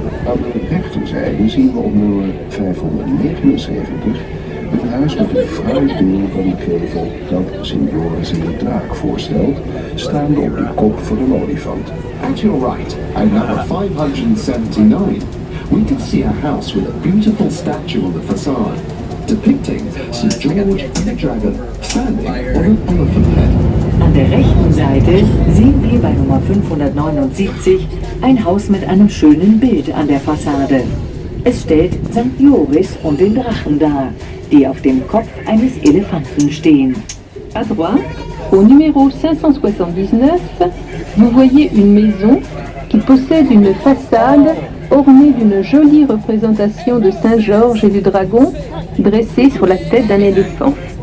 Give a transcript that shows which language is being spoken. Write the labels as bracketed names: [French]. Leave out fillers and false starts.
[Dutch] Aan de rechterzijde zien we op nummer 579 een huis met een fraai beeld van de gevel dat Sint-Joris in de draak voorstelt, staande op de kop van een olifant. [English] At your right, at number 579, we can see a house with a beautiful statue on the facade, depicting St. George and the dragon standing on an elephant head. [German] An der rechten Seite sehen wir bei Nummer 579 ein Haus mit einem schönen Bild an der Fassade. Es stellt St. Joris und den Drachen dar, die auf dem Kopf eines Elefanten stehen. [French] À droite, au numéro 579, vous voyez une maison qui possède une façade ornée d'une jolie représentation de Saint-Georges et du dragon dressé sur la tête d'un éléphant.